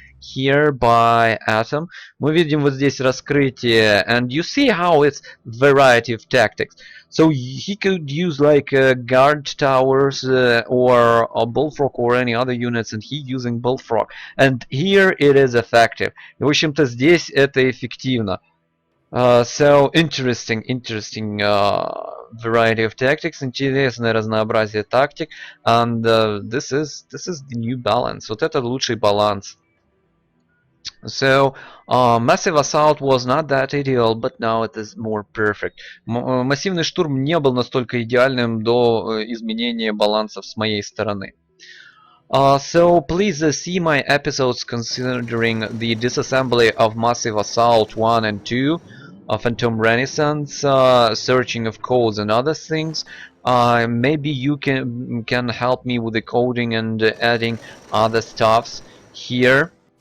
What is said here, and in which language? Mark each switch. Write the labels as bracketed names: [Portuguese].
[English] here by Atom. [Russian] Мы видим вот здесь раскрытие, [English] and you see how it's variety of tactics. So he could use like guard towers or a bullfrog or any other units, and he using bullfrog. And here it is effective. [Russian] В общем-то здесь это эффективно. [English] So interesting variety of tactics, [Russian] интересное разнообразие тактик, [English] and this is the new balance. [Russian] Вот это лучший баланс. [English] So massive assault was not that ideal, but now it is more perfect. [Russian] Массивный штурм не был настолько идеальным до изменения балансов с моей стороны. [English] So please see my episodes considering the disassembly of Massive Assault 1 and 2, Phantom Renaissance, searching of codes and other things. Maybe you can help me with the coding and adding other stuffs here.